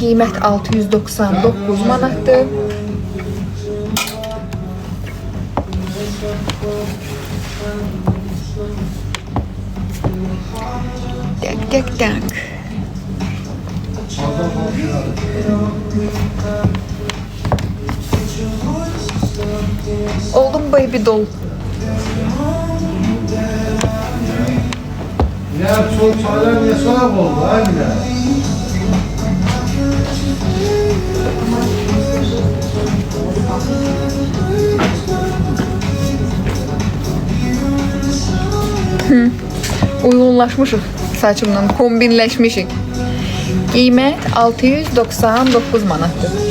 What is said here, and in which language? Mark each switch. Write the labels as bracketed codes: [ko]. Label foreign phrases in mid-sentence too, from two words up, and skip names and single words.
[az] Qiymət 699 manatdır. Tak. Oldum [en] baby doll. [tr] Ya çok çaylar niye soğuk oldu aynı? [az] Uyğunlaşmışıq saçımla, kombinləşmişik. Qiymət 699 manatdır.